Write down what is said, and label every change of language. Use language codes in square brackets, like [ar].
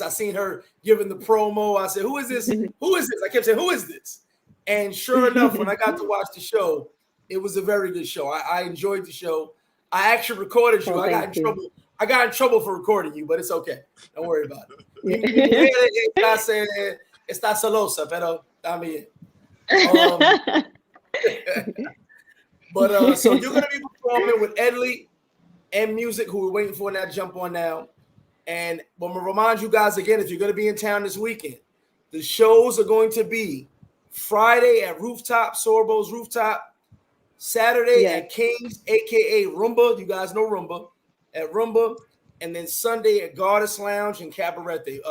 [en] I seen her giving the promo. I said, who is this? Who is this? I kept saying, who is this? And sure enough, when I got to watch the show, it was a very good show. I enjoyed the show. I actually recorded you. I got in trouble. I got in trouble for recording you, but it's okay. Don't worry about it. [es] Está celosa, pero está bien. [en] But so you're gonna be performing with Edley and Music, who we're waiting for now to jump on now. And I'm gonna remind you guys again, if you're gonna be in town this weekend, the shows are going to be Friday at Rooftop, Sorbo's Rooftop, Saturday at King's, aka Roomba. You guys know Roomba, at Roomba, and then Sunday at Goddess Lounge in Cabarete.